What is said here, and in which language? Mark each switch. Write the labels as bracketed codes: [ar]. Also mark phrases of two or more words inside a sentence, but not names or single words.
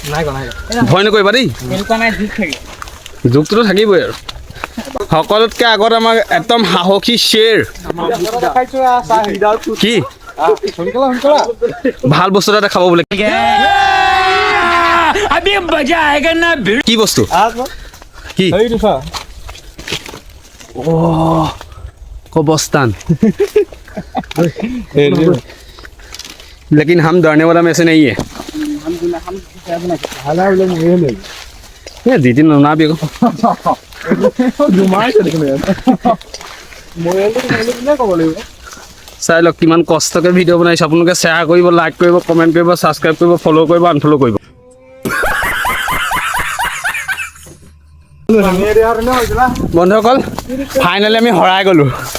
[as] ভয় নকৰিবা দেই, জোকটোতো থাকিবই আৰু। সকলোতকৈ আগত আমাক একদম সাহসী শ্বেৰ কি ভাল বস্তু এটা দেখাব বোলে। কি বস্তু? [hi] কি कब्रिस्तान लेकिन हम डरने वाला में से नहीं है। ये दीदी ना भी [as] চাই লওক কিমান কষ্টকৈ ভিডিঅ' বনাইছোঁ। আপোনালোকে শ্বেয়াৰ কৰিব, লাইক কৰিব, কমেণ্ট কৰিব, ছাবস্ক্ৰাইব কৰিব, ফ'ল' কৰিব, আনফ'ল' কৰিব। বন্ধুসকল ফাইনেলি আমি হৰাই গ'লোঁ।